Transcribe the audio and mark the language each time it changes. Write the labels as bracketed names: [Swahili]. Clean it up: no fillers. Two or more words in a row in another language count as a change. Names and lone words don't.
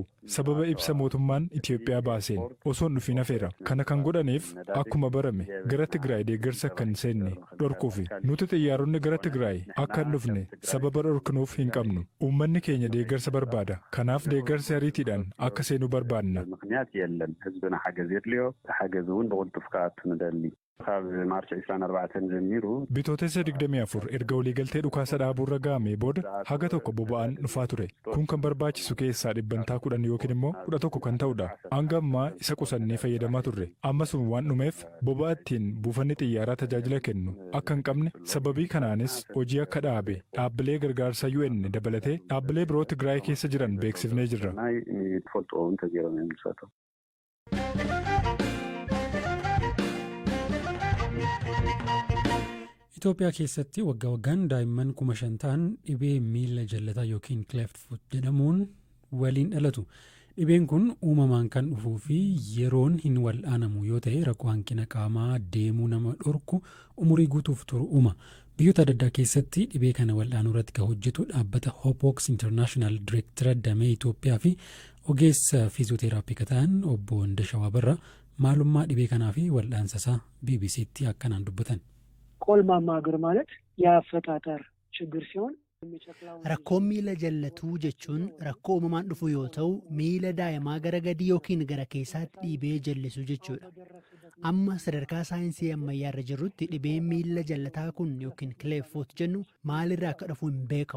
[Oromo] Sababa ibsa mootummaan Itoophiyaa baaseen osoo hin dhufin hafeera. Kana kan godhaniif akkuma barame gara Tigraay deeggarsa akka hin seenne dhorkuufi. Nuti xiyyaaronni gara Tigraay akka hin dhufne sababa dhorknuuf hin qabnu. Uummanni keenya deeggarsa barbaada. Kanaaf deeggarsi ariitiidhaan akka seenu barbaadna. [Tigrinya] ምክንያት የለን ህዝብና ሓገዝ የድልዮ ሓገዝ እውን ብቕልጡፍ ከኣቱ ንደሊ ካብ ማርች 24 ጀሚሩ [Oromo] Bitootessa 24 erga waliigaltee dhukaasa dhaabuurra ga'amee booda haga tokko boba'aan dhufaa ture. Kun kan barbaachisu keessaa 10% yookiin immoo 11 kan ta'udha. Hanga ammaa isa qusannee fayyadamaa turre. Ammas waan dhumeef boba'aa ittiin buufanni xiyyaaraa tajaajila kennu akka hin qabne sababii kanaanis hojii akka dhaabe dhaabbilee gargaarsa UN dabalatee dhaabbilee biroo Tigraay keessa jiran beeksifnee jirra. [Tigrinya] ትፈልጥዎም ተገይሮም ይምልሰቶ [Oromo] Itoophiyaa keessatti waggaa waggaan daa'imman 5,000 ta'an dhibee miila jallataa yookiin [English] cleft foot [Oromo] jedhamuun waliin dhalatu. Dhibeen kun uumamaan kan dhufuu fi yeroon hin wal'aanamu yoo ta'e rakkoo hanqina qaamaa deemuu nama dhorku umurii guutuuf turu uuma. Biyyoota adda addaa keessatti dhibee kana wal'aanuu irratti kan hojjetu dhaabbata Hopox International Director damee Itoophiyaa fi ogeessa fiiziyooteraappii kan ta'an obbo Ndashawaa Barraa maalummaa dhibee kanaa fi wal'aansasaa BBCtti akkanaan dubbatan. [Amharic] ቆልማማ እግር ማለት የአፈጣጠር ችግር ሲሆን [Oromo] rakkoon miila jallatuu jechuun rakkoo uumamaan dhufu yoo ta'u miila daa'imaa gara gadii yookiin gara keessaatti dhiibee jallisu jechuudha. Amma sadarkaa saayinsii ammayyaa irra jirrutti dhibeen miila jallataa kun yookiin [English] cleft foot [Oromo] jennu maalirraa akka dhufu hin beekamu.